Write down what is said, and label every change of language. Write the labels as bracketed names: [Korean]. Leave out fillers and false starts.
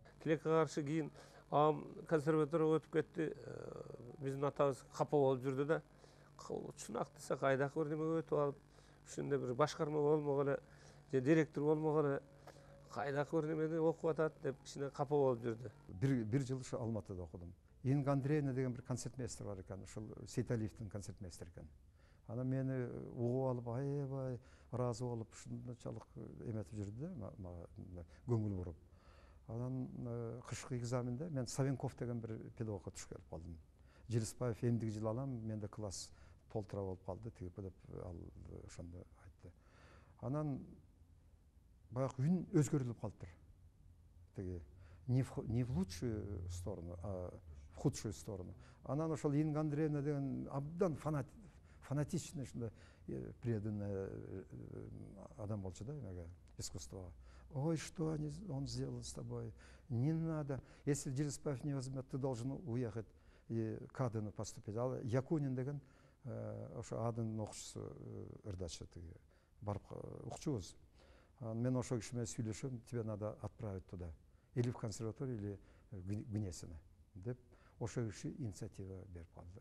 [Kyrgyz] Тилекке каршы кийин ам консерваторияга өтүп кетти. Биздин атабыз капа болуп жүрдү да. Чынак десе кайдакы бир неме өтүп алып, ушундай бир башкарма болмогон эле, же директор болмогон эле кайдакы бир немени окуп атат деп кичине капа болуп жүрдү. Бир жыл ушу Алматыда окудум. Инга Андреевна деген бир концертмейстер бар экен, ушул Сейталиевдин концертмейстери экен. Ана мени угуп алып, аябай ыраазы болуп, ушунчалык эметип жүрдү да, көңүл буруп. Анан кышкы экзаменде мен Савенков деген бир педагогко туш келип калдым. Жилиспаев эмдиги жыл алам, менде класс толтура болуп калды, тиги деп ал ошондо айтты. Анан баягы үн өзгөрүлүп калыптыр. [Russian] Тиги не в лучшую сторону, а в худшую сторону. [Kyrgyz] Анан ошол Инга Андреевна деген абдан [Russian] фанатичный, преданный [Kyrgyz] адам болчу да, искусствого. [Russian] Ой, что он сделал с тобой? Не надо. Если Жилиспаев не возьмет, ты должен уехать и к Адыну поступить. [Kyrgyz] Ал Якунин деген ошо Адынын окуучусу ырдачы тиги барып укчубуз. Мен ошо киши менен сүйлөшөм, [Russian] тебе надо отправить туда. Или в консерваторию, или в Гнесино. [Kyrgyz] Деп ошо киши инициатива берип калды.